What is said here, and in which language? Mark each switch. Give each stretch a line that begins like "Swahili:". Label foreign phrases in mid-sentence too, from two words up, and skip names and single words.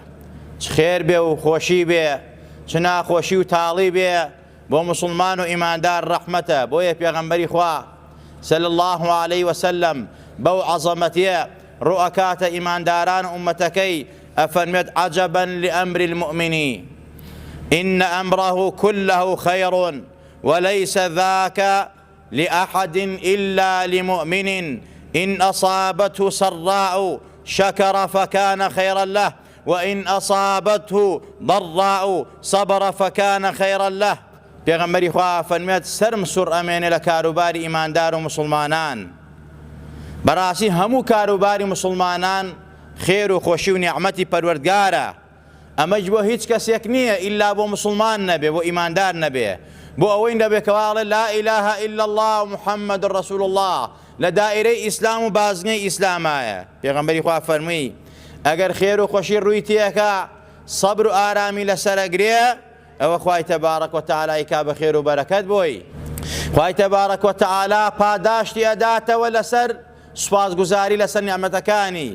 Central Kurdish: چ خێر بێ و خۆشی بێ، چ ناخۆشی و تاڵی بێ، بۆ مسلمان و ئیماندار ڕەحمەتە. بۆیە پێغەمبەری خوا
Arabic: صلی الله عليه وسلم
Central Kurdish: بەو عەزەمەتیە ڕوو ئەکاتە ئیمانداران ئومەتەکەی، ئەفەرمێت
Arabic: عەجەبا لأمر المؤمن إن أمره كله خير وليس ذاك لأحد إلا لمؤمن إن أصابته سراء شكر فكان خيرا له
Central Kurdish: وإن أصابته ضراء صبر فكان خيرا له. پێغەمبەری خوا فەرمێت سەرم سوڕ ئەمێنێ لە کاروباری ئیماندار و مسلمانان. بەڕاستی هەموو کاروباری مسلمانان خێر و خۆشی و نیعمەتی پەروەردگارە. ئەمەش بۆ هیچ کەسێک نییە ئیلا بۆ مسلمان نەبێ، بۆ ئیماندار نەبێ، بۆ ئەوەی نەبێ کەواڵێ
Arabic: لا إله إلا الله محمد رسول الله
Central Kurdish: لە دائیرەی ئیسلام و بازنەی ئیسلامایە. پێغەمبەری خوا فەرمووی ئەگەر خێر و خۆشی ڕووی تێکە، سەبر و ئارامی لەسەر ئەگرێ، ئەوە خوای
Arabic: تەبارەک وتەعالا
Central Kurdish: ئیکا بە خێر و بەرەکەت بۆی. خوای
Arabic: تەبارەک وتەعالا
Central Kurdish: پاداشتی ئەداتەوە لەسەر سوپاسگوزاری لەسەر نیعمەتەکانی.